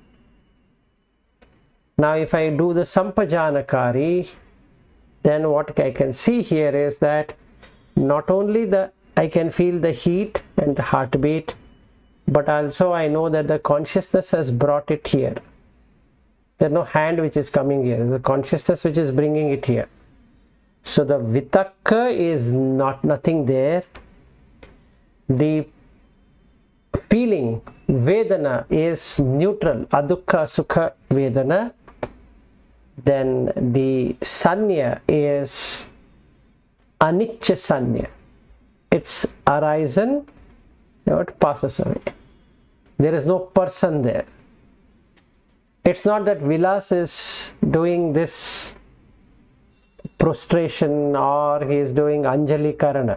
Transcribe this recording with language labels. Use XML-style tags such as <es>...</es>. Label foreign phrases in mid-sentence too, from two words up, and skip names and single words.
<en>Now if I do the sampajānakari, then what I can see here is that not only I can feel the heat and the heartbeat, but also I know that the consciousness has brought it here. There's no hand which is coming here. It's the consciousness which is bringing it here. So the vitakka is nothing there. The feeling, vedana, is neutral,</en> <pi>adukha sukha vedana.</pi> <en>Then the sanya is</en> <pi>anicca sanya.</pi> <en>It's arisen, it passes away. There is no person there. It's not that Vilas is doing this prostration or he is doing</en> <pi>Anjali Karana.</pi>